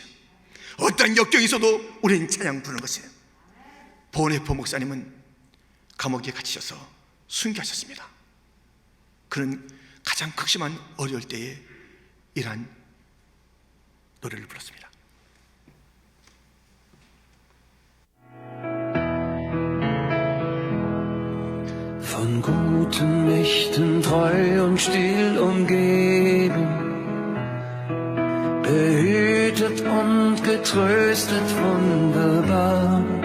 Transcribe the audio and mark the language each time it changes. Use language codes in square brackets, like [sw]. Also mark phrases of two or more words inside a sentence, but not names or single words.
[ko] 어떠한 역경이 있어도 우리는 찬양 부르는 것이에요. 보네포 목사님은 감옥에 갇히셔서 순교하셨습니다. 그는 가장 극심한 어려울 때에 이러한 노래를 불렀습니다. [de] Von guten Mächten treu und still umgeben, behütet und getröstet wunderbar.